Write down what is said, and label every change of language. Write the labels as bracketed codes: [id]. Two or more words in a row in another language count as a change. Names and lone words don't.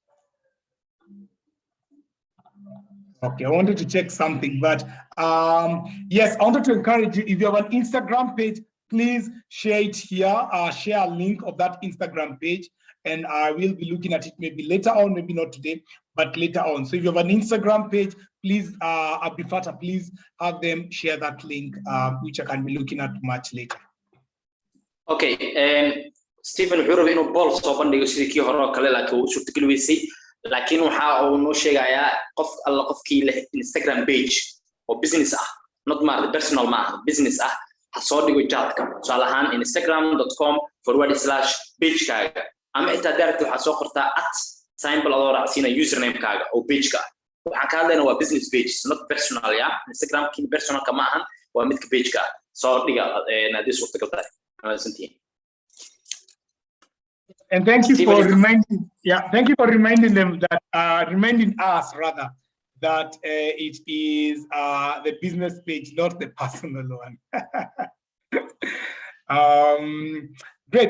[en] Okay, I wanted to check something, but yes, I wanted to encourage you, if you have an Instagram page, please share it here, share a link of that Instagram page, and I will be looking at it maybe later on, maybe not today, but later on. So if you have an Instagram page, please, Abdifata, please have them share that link, which I can be looking at much later. [so] Okay, Stephen wuxuu rabay inuu bool soo bandhigo sidii kii hore oo kale laakiin uu suurtagal weysay laakiin waxa uu noo sheegayaa qof alla qofkii leh [en] Instagram page [so] oo business ah [en] not personal business [so] ah ha soo dhigo chat-ka tusaale ahaan instagram.com/page kaaga ama inta direct waxa soo qortaa @symbol adoo raacsiina username kaaga oo page ka waxaan ka hadlaynaa waa [en] business page not personal [so] ya Instagram kii personal ka ma ahan waa midka page ka soo dhiga hadii suurtagal tahay [en] And thank you for reminding, thank you for reminding them that, reminding us rather, that it is the business page, not the personal one. Great.